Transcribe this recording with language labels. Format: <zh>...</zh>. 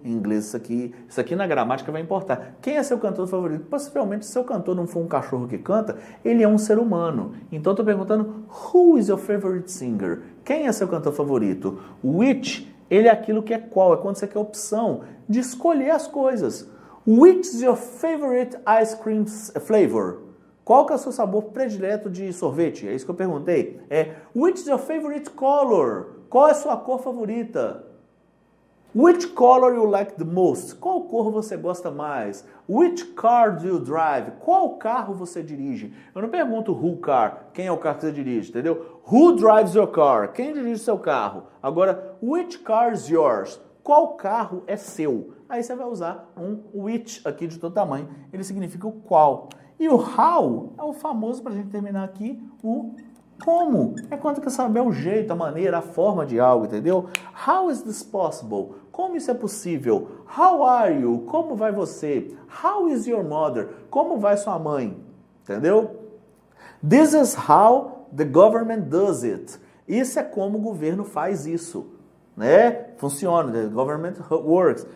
<pt>Em inglês, isso aqui na gramática vai importar. Quem é seu cantor favorito? Possivelmente, se seu cantor não for um cachorro que canta, ele é um ser humano. Então, eu estou perguntando,</pt> <en>who is your favorite singer?</en> <pt>Quem é seu cantor favorito? Which, ele é aquilo que é qual. É quando você quer opção de escolher as coisas.</pt> <en>Which is your favorite ice cream flavor?</en> <pt>Qual que é o seu sabor predileto de sorvete? É isso que eu perguntei.</pt> <en>Which is your favorite color?</en> <pt>Qual é a sua cor favorita?</pt> <en>Which color you like the most?</en> <pt>Qual cor você gosta mais?</pt> <en>Which car do you drive?</en> <pt>Qual carro você dirige? Eu não pergunto who car, quem é o carro que você dirige, entendeu?</pt> <en>Who drives your car?</en> <pt>Quem dirige seu carro? Agora,</pt> <en>which car is yours?</en> <pt>Qual carro é seu? Aí você vai usar um which aqui de todo tamanho. Ele significa o qual. E o how é o famoso, para a gente terminar aqui, o como. É quando quer saber o jeito, a maneira, a forma de algo, entendeu?</pt> <en>How is this possible?</en> <pt>Como isso é possível?</pt> <en>How are you?</en> <pt>Como vai você?</pt> <en>How is your mother?</en> <pt>Como vai sua mãe? Entendeu?</pt> <en>This is how the government does it.</en> <pt>Isso é como o governo faz isso. Né? Funciona,</pt> <en>the government works.</en>